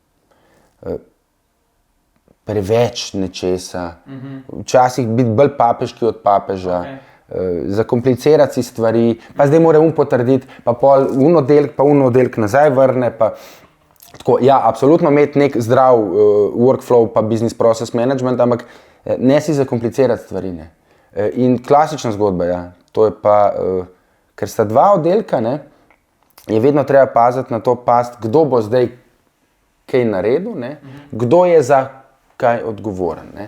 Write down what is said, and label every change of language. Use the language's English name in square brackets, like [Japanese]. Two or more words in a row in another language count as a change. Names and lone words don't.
[Slovenian] Preveč nečesa, včasih biti bolj papeški od papeža, zakomplicirati si stvari, pa zdaj mora potrditi, pa pol oddelek nazaj vrne. Tako, absolutno imeti nek zdrav workflow pa [English] business process management, [Slovenian] ampak ne si zakomplicirati stvari. Ne. In klasična zgodba, to je pa, ker sta dva oddelka, ne, je vedno treba paziti na to, kdo bo zdaj kaj naredil, ne, kdo je za kaj odgovoren. Ne.